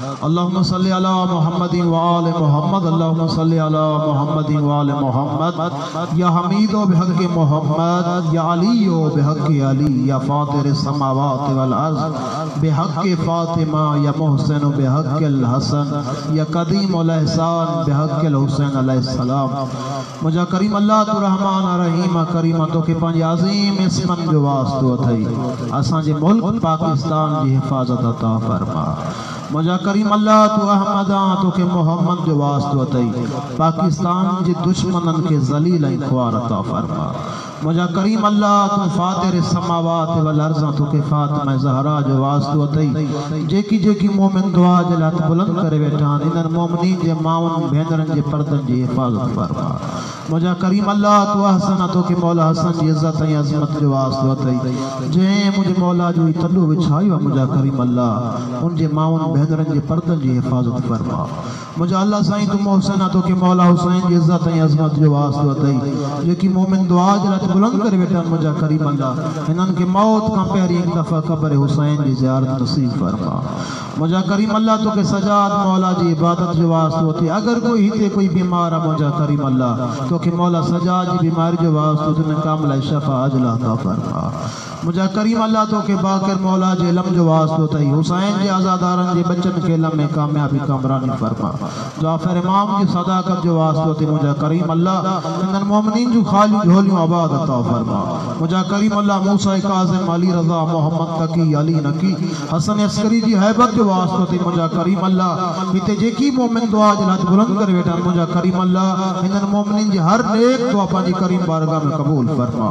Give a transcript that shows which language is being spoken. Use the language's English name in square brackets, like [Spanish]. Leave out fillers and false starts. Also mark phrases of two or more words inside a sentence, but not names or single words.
[Arabic] اللهم صل على محمد وآل محمد، اللهم صل على محمد وآل محمد. يا حميد بحق محمد، يا علي بحق علي، يا فاطر السماوات والأرض بحق فاطمة، يا محسن بحق الحسن، يا قديم الإحسان بحق الحسين عليه السلام. [Sindhi] मुझा करीम अल्लाह तू रहमान रहीम करीम तो के पंज अज़ीम इसमन जो वास्तो थई असां जे मुल्क पाकिस्तान जी हिफाजत अता फरमा। मुझा करीम अल्लाह तू अहमदा तो के मोहम्मद जो वास्तो थई पाकिस्तान जे दुश्मनन के जलील ऐं ख्वार अता फरमा। मुझा करीम अल्लाह तू [Arabic] فاطر السماوات والأرض [Sindhi] तो के फातिमा ज़हरा जो वास्तो थई जेकी जेकी मोमिन दुआ जे हथ बुलंद करे वेठा इन्हनि मोमिनीन जे माउन भेनरन जे पर्दन जी हिफाजत फरमा। मुझा करीम अल्लाह तू हसन तो के मौला हसन जी इज्जत ऐं अज़मत जो वास्तो थई जे मुझे मौला जो तल्लू विछायो मुझा करीम अल्लाह उन जे माउन भेनरन जे पर्दन जी हिफाजत फरमा। मुझा अल्लाह साईं तू मोहसिन तो के मौला हुसैन जी इज्जत ऐं अज़मत जो वास्तो थई जेकी मोमिन दुआ जे हथ बुलंद करे वेठा मुझा करीम अल्लाह इन्हनि के मौत का पहिरीं हिकु दफ़ा क़ब्र हुसैन जी ज़ियारत नसीब फरमा। मुझा करीम अल्लाह तो के सजाद मौला जी इबादत जो वास्तो थी अगर कोई हिते कोई बीमार है मुझा करीम अल्लाह तो के मौला सजाद जी बीमारी जो वास्तो तुने कामिल शफा अजला अता फरमा। मुझा करीम अल्लाह तो के बाकर मौला जे इल्म जो वास्तो थई हुसैन जे आज़ादारन जे बच्चन के इल्म में कामयाबी कामरानी फरमा। जाफर इमाम की सदाकत जो वास्तो थी मुझा करीम अल्लाह इन्हनि मोमिनीन जो खाली झोलियों आबाद अता फरमा। मुझा करीम अल्लाह मूसा काज़िम अली रज़ा मोहम्मद तकी अली नकी हसन अस्करी जी हैबत जो वास्तो थी मुझा करीम अल्लाह हिते जेकी मोमिन दुआ जे हथ बुलंद करे वेठा मुझा करीम अल्लाह इन्हनि मोमिनीन जी हर नेक दुआ पंहिंजी करीम बारगाह में कबूल फरमा।